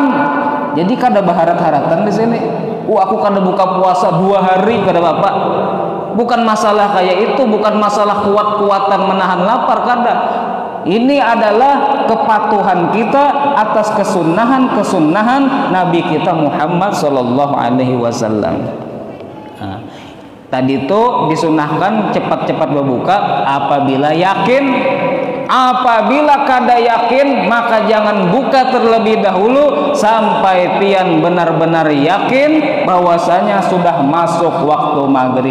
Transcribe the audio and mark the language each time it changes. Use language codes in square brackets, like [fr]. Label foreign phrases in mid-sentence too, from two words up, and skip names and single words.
[bjn] Jadi kada berharap-haratan di sini. Aku kada buka puasa 2 hari kada bapak. [id] Bukan masalah kayak itu, bukan masalah kuat-kuatan menahan lapar, kada. Ini adalah kepatuhan kita atas kesunnahan Nabi kita Muhammad [ar] صلى الله عليه وسلم. [id] Tadi itu disunahkan cepat-cepat berbuka apabila yakin. Apabila kada yakin, maka jangan buka terlebih dahulu sampai pian benar-benar yakin bahwasanya sudah masuk waktu maghrib.